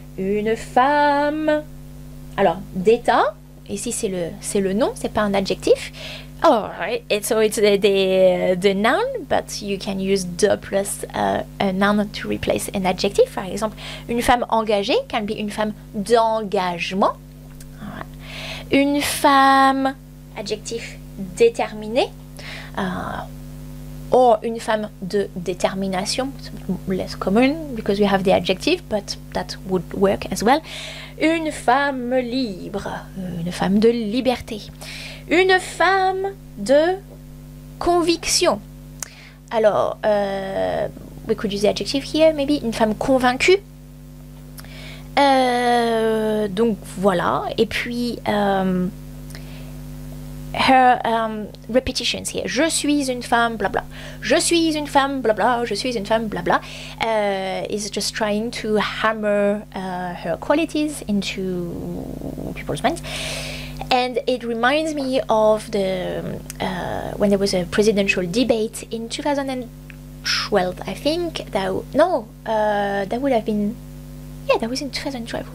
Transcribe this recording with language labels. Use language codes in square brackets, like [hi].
[fr] Une femme, alors d'état, ici c'est le nom, c'est pas un adjectif. [en] Oh, right. So it's the noun, but you can use de plus a noun to replace an adjective. [fr] Par exemple, une femme engagée [en] can be [fr] une femme d'engagement. [en] Right. [fr] Une femme, adjectif déterminée, [en] or [fr] une femme de détermination, [en] less common because we have the adjective, but that would work as well. [fr] Une femme libre, une femme de liberté. Une femme de conviction. [en] Alors, we could use the adjective here, maybe. [fr] Une femme convaincue. Donc, voilà. Et puis, [en] her repetitions here. [fr] Je suis une femme, blabla. Je suis une femme, blabla. Je suis une femme, blabla. [en] Is just trying to hammer her qualities into people's minds. And it reminds me of the when there was a presidential debate in 2012, I think. That would have been, yeah, that was in 2012.